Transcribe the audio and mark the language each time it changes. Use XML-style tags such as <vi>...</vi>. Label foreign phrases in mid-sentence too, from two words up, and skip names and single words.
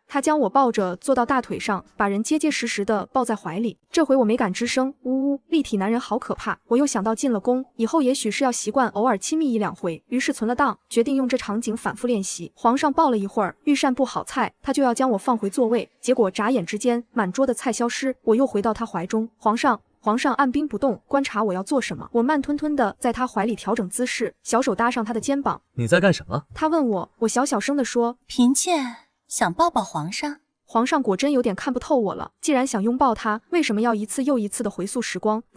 <zh>他將我抱着坐到大腿上，把人結結實實的抱在懷裡。這回我沒敢吱聲，嗚嗚，立體男人好可怕。我又想到進了宮以後，也許是要習慣偶爾親密1-2回，於是存了檔，決定用這場景反覆練習。皇上抱了一會兒，御膳部好菜，他就要將我放回座位，結果眨眼之間，滿桌的菜消失，我又回到他懷中。皇上按兵不動，觀察我要做什麼。我慢吞吞的在他懷裡調整姿勢，小手搭上他的肩膀。你在幹什麼？他問我，我小小聲的說，嬪妾想抱抱皇上。皇上果真有點看不透我了，既然想擁抱他，為什麼要一次又一次的回溯時光，不願見到他？不過朕</zh>